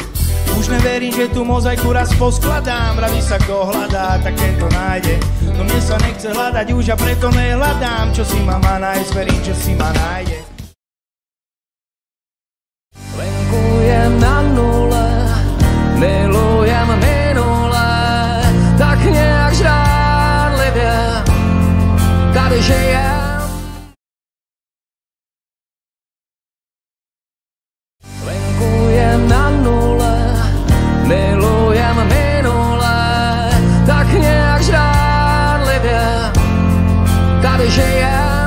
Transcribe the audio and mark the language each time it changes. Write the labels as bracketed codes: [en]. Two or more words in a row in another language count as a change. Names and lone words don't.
[sk] Už neverím, že tu mozaiku raz poskladám, vraví sa, kto hľadá, tak ten to nájde. No mne sa nechce hľadať už a preto nehľadám, čo si ma má nájsť, verím, že si ma nájde. Lenkujem na nule, milujem minule, [cs] tak nějak žrádlivě tady žijem. [sk] Lenkujem na nule, milujem minule, [cs] tak nějak žrádlivě tady žijem.